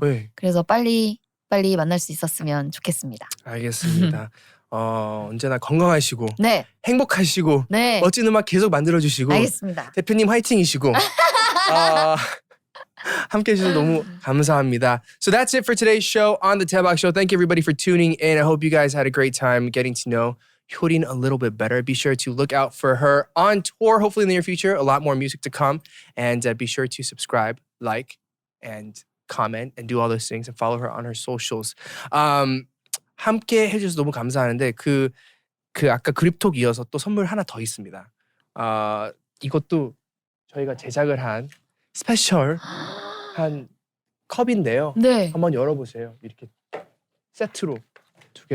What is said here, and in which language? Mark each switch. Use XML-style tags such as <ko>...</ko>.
<ko>네, 그래서 빨리 만날 수 있었으면 좋겠습니다. 알겠습니다. 언제나 건강하시고 네, 행복하시고 네, 멋진 음악 계속 만들어주시고 알겠습니다. 대표님 화이팅이시고 함께 해주셔서 너무 감사합니다.</ko> <en>So that's it for today's show on the Taebak Show. Thank you everybody for tuning in. I hope you guys had a great time getting to know Hyorin a little bit better. Be sure to look out for her on tour, hopefully in the near future. A lot more music to come. And be sure to subscribe, like, and comment, and do all those things, and follow her on her socials.</en> <ko>함께 해주셔서 너무 감사하는데 그 아까 그립톡 이어서 또 선물 하나 더 있습니다. 이것도 저희가 제작을 한 스페셜한 컵인데요. 네. 한번 열어보세요. 이렇게 세트로 두 개.</ko>